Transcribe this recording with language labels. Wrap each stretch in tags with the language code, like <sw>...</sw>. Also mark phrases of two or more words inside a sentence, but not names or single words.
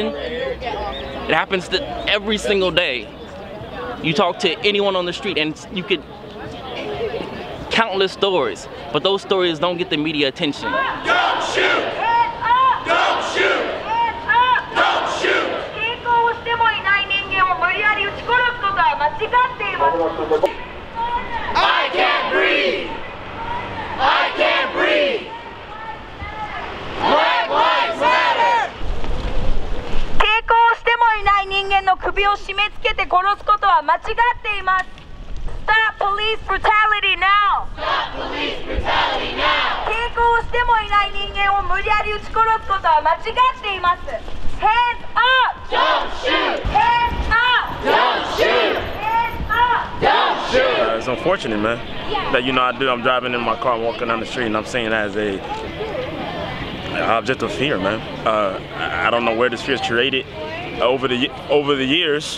<en>It happens every single day. You talk to anyone on the street and you could countless stories, but those stories don't get the media attention. Don't shoot! Hands up! Don't shoot! Hands up! Don't shoot!</en> <ja>抵抗をしてもいない人間を無理やり撃ち殺すことは間違っています。</ja> <en>I can't breathe! I can't breathe! Black lives matter!</en> <ja>抵抗をしてもいない人間の首を締め付けて殺すことは間違っています。</ja> <en>Stop police brutality now! Stop police brutality now!</en> <ja>抵抗をしてもいない人間を無理やり撃ち殺すことは間違っています。</ja> <en>Hands up! Don't shoot! Hands up! Don't shoot! Hands up! Don't unfortunate, man. That I'm driving in my car, I'm walking down the street, and I'm seeing that as a object of fear, man. I don't know where this fear is created over the years.</en>